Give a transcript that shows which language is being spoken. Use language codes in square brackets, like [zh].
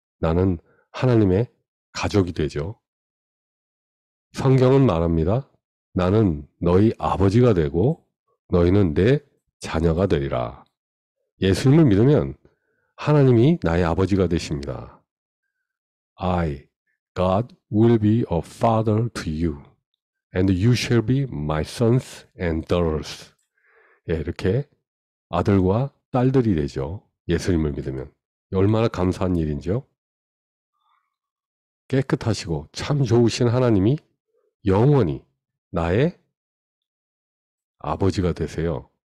[ko] 나는 하나님의 가족이 되죠. 성경은 말합니다. 나는 너희 아버지가 되고 너희는 내 자녀가 되리라. 예수님을 믿으면 하나님이 나의 아버지가 되십니다. [en] I, God, will be a father to you, and you shall be my sons and daughters. [ko] 이렇게 아들과 딸들이 되죠. 예수님을 믿으면. 얼마나 감사한 일인지요. 깨끗하시고 참 좋으신 하나님이 영원히 나의 아버지가 되세요.